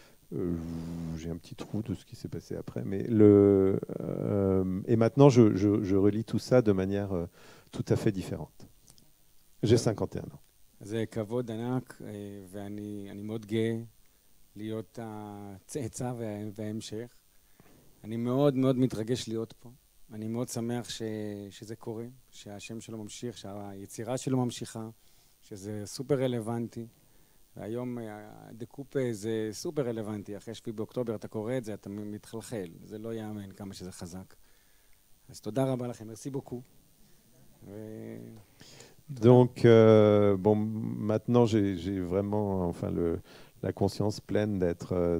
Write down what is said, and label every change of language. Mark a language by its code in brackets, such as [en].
[fr] j'ai un petit trou de ce qui s'est passé après, mais et maintenant je relis tout ça de manière tout à fait différente. J'ai 51 ans. [he] זה כבוד ענק, ואני מאוד גאה להיות הצאצא וההמשך. אני מאוד מתרגש להיות פה. אני מאוד שמח שזה קורה, שהשם שלו ממשיך, שהיצירה שלו ממשיכה, שזה סופר רלוונטי. והיום דקופה זה סופר רלוונטי, אחרי 7 באוקטובר אתה קורא את זה, אתה מתחלחל, זה לא יאמן כמה שזה חזק. אז תודה רבה לכם, [fr] merci beaucoup. Donc, bon, maintenant j'ai vraiment la conscience pleine d'être